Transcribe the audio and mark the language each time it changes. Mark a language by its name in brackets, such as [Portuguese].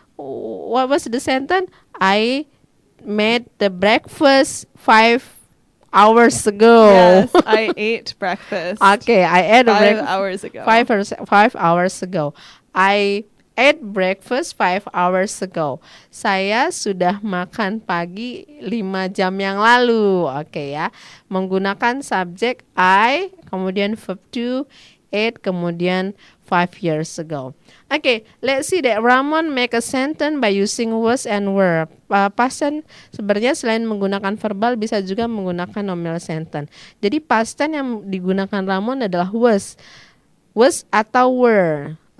[English] What was the sentence? I made the breakfast 5 hours ago. Yes, I ate breakfast Okay, I ate 5 hours ago. 5 hours ago. I ate breakfast 5 hours ago. [Indonesian] Saya sudah makan pagi 5 jam yang lalu. Oke ya. Menggunakan subjek I, kemudian verb to, ate, kemudian 5 years ago. [English] Okay, let's see that Ramon make a sentence by using was and were. [Indonesian] Past tense sebenarnya selain menggunakan verbal bisa juga menggunakan nominal sentence. Jadi past tense yang digunakan Ramon adalah was atau were.